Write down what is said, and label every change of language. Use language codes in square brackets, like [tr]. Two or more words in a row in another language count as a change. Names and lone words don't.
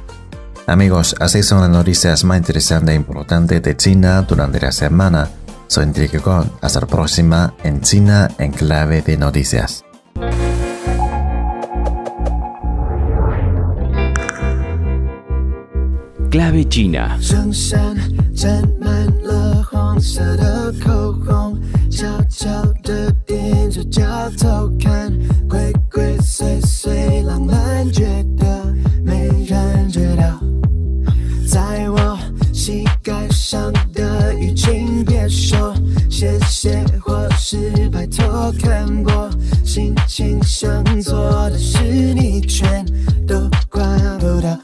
[es] Amigos, así son las noticias más interesantes e importantes de China durante la semana. Soy Enrique Con. Hasta la próxima en China en Clave de Noticias. Clave China. [zh] 衬衫沾满了黄色的口红，悄悄地踮着脚偷看，鬼鬼祟祟，浪漫觉得没人知道。在我膝盖上的雨，请别说谢谢或是拜托，看过心情想做的事，你全都管不到。